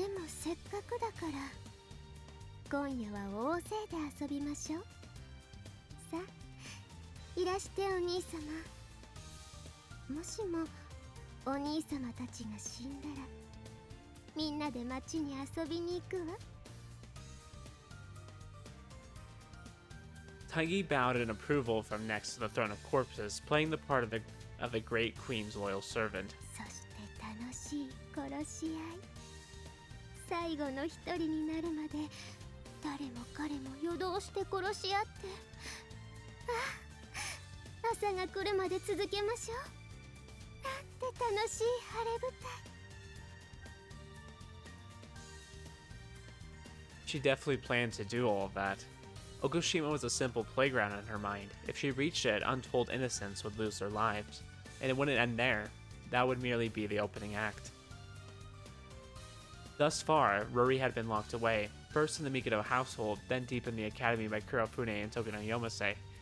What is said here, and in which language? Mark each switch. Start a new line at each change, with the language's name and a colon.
Japanese: でもせっかくだから今夜は大勢で遊びましょう。さあいらしてお兄様。もしもお兄様たちが死んだらみんなで町に遊びに行くわ。
English: Taggy bowed in approval from next to the throne of corpses, playing the part of the great queen's loyal servant.
Japanese: そして楽しい殺し合い。最後の一人になるまで誰も彼も夜通して殺し合って、ああ朝が来るまで続けましょう。なんて楽しい晴れ舞台。
English: She definitely planned to do all of that. Okushima was a simple playground in her mind. If she reached it, untold innocents would lose their lives. And it wouldn't end there. That would merely be the opening act. Thus far, Ruri had been locked away, first in the Mikado household, then deep in the academy by Kurofune and Tokuno-Yomase.